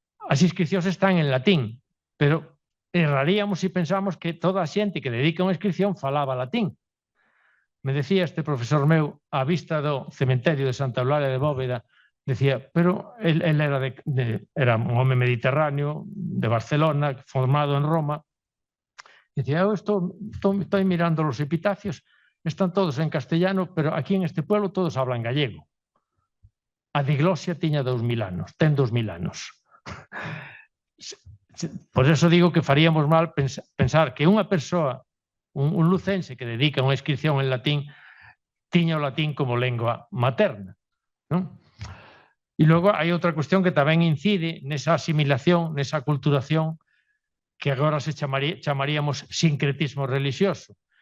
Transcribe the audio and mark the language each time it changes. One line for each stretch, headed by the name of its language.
Galician: As inscripcións están en latín, pero erraríamos se pensamos que toda a xente que dedica unha inscripción falaba latín. Me decía este profesor meu, á vista do cementerio de Santa Eulalia de Bóveda, decía, pero él era un home mediterráneo de Barcelona, formado en Roma, decía, eu estou mirando los epitafios, están todos en castellano,
Spanish: pero aquí en este pueblo todos hablan gallego.
Galician: A diglosia tiña 2000 anos, ten 2000 anos. Por eso digo que faríamos mal pensar que unha persoa, un lucense que dedica unha inscripción en latín, tiña o latín como lengua materna. E logo hai outra cuestión que tamén incide nesa asimilación, nesa aculturación que agora se chamaríamos sincretismo religioso.